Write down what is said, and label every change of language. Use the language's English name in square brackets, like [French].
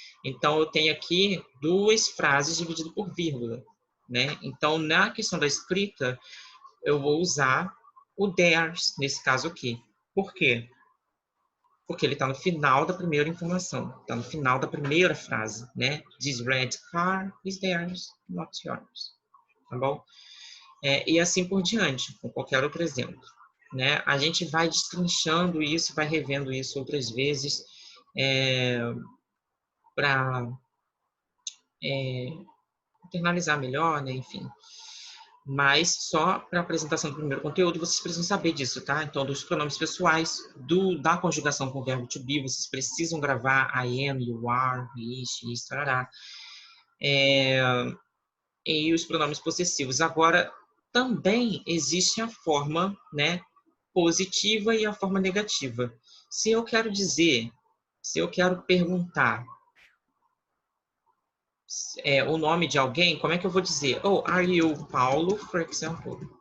[Portuguese] Então, eu tenho aqui duas frases divididas por vírgula, né? Então, na questão da escrita, eu vou usar o theirs, nesse caso aqui. Por quê? Porque ele está no final da primeira informação, está no final da primeira frase, né? [English] This red car is theirs, not yours. [Portuguese] Tá bom? E assim por diante, com qualquer outro exemplo. Né? A gente vai destrinchando isso, vai revendo isso outras vezes para internalizar melhor, né? Enfim. Mas só para a apresentação do primeiro conteúdo, vocês precisam saber disso, tá? Então, dos pronomes pessoais, da conjugação com o verbo to be, vocês precisam gravar [English] I am, you are, [Portuguese] he, she, tarará. E os pronomes possessivos. Agora, também existe a forma, né, positiva e a forma negativa. Se eu quero dizer, se eu quero perguntar o nome de alguém, como é que eu vou dizer? [English] Oh, are you Paulo, for example?